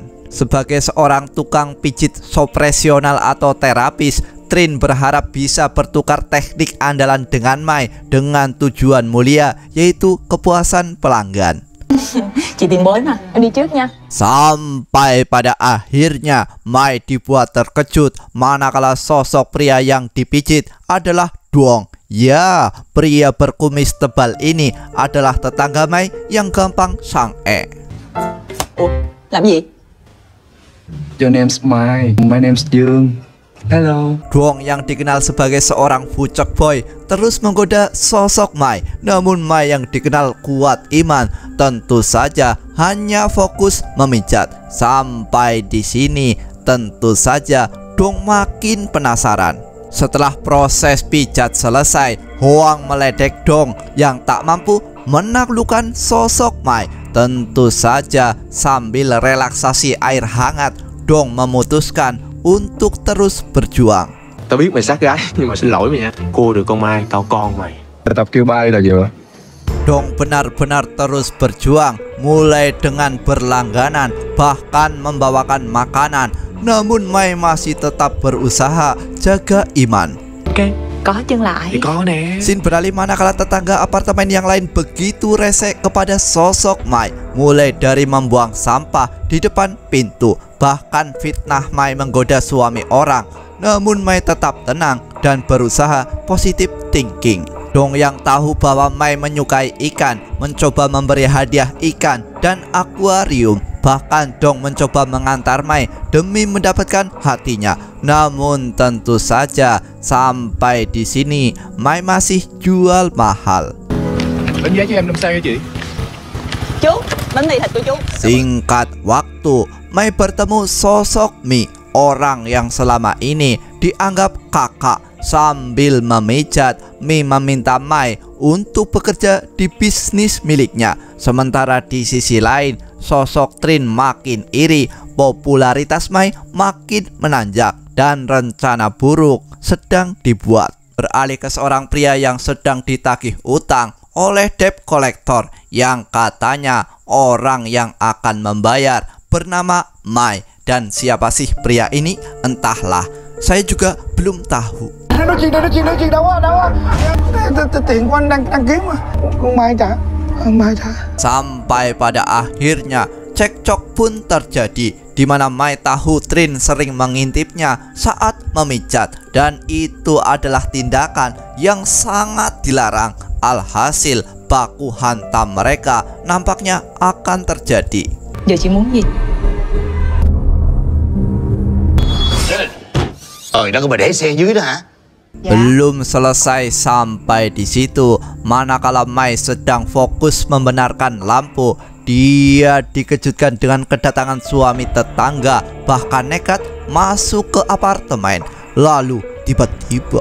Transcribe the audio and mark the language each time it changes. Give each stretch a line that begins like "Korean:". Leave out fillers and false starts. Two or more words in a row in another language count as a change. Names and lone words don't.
Indonesian: Sebagai seorang tukang pijit profesional atau terapis, Trin berharap bisa bertukar teknik andalan dengan Mai dengan tujuan mulia, yaitu kepuasan pelanggan. Sampai pada akhirnya Mai dibuat terkejut manakala sosok pria yang dipijit adalah Duong. Ya, pria berkumis tebal ini adalah tetangga Mai yang gampang sange.
Vietnamese: Làm gì?
English: Your name's Mai, my name's Dương. Hello.
Indonesian: Duong yang dikenal sebagai seorang bucek boy terus menggoda sosok Mai. Namun Mai yang dikenal kuat iman tentu saja hanya fokus memijat. Sampai di sini tentu saja Duong makin penasaran. Setelah proses pijat selesai, Hoang meledek Dong yang tak mampu menaklukkan sosok Mai. Tentu saja sambil relaksasi air hangat, Dong memutuskan untuk terus berjuang.
Vietnamese: Tao biết mày sát gái nhưng mà xin lỗi mày nha. Cua được con Mai, tao con mày. Tập kêu Mai là gì vậy?
Indonesian: Dong benar-benar terus berjuang, mulai dengan berlangganan, bahkan membawakan makanan. Namun Mai masih tetap berusaha jaga iman. Oke,
Vietnamese: có chân lại. Thì có nè.
Indonesian: Sin beralih manakala tetangga apartemen yang lain begitu rese kepada sosok Mai, mulai dari membuang sampah di depan pintu, bahkan fitnah Mai menggoda suami orang. Namun Mai tetap tenang dan berusaha
English: positive thinking.
Indonesian: Dong yang tahu bahwa Mai menyukai ikan mencoba memberi hadiah ikan dan akuarium. Bahkan Dong mencoba mengantar Mai demi mendapatkan hatinya. Namun tentu saja sampai di sini Mai masih jual mahal.
Vietnamese: Đánh giá cho em 5 sao nha chị. Chú, bánh mì thịt của chú.
Indonesian: Singkat waktu, Mai bertemu sosok Mi, orang yang selama ini dianggap kakak. Sambil memijat, Mi meminta Mai untuk bekerja di bisnis miliknya. Sementara di sisi lain, sosok Trin makin iri, popularitas Mai makin menanjak, dan rencana buruk sedang dibuat. beralih ke seorang pria yang sedang ditagih utang oleh
English: debt collector
Indonesian: yang katanya orang yang akan membayar bernama Mai. Dan siapa sih pria ini? Entahlah, saya juga belum tahu.
Vietnamese: Nói chuyện đâu á. Tiền của anh đang kiếm mà. Con Mai trả.
Indonesian: Sampai pada akhirnya cekcok pun terjadi, di mana Mai tahu Trin sering mengintipnya saat memijat, dan itu adalah tindakan yang sangat dilarang. Alhasil baku hantam mereka nampaknya akan terjadi.
Vietnamese: Giờ chị muốn gì? Đó có bà để xe dưới đó hả?
Indonesian: Belum selesai sampai di situ, manakala Mai sedang fokus membenarkan lampu, dia dikejutkan dengan kedatangan suami tetangga, bahkan nekat masuk ke apartemen. Lalu tiba-tiba,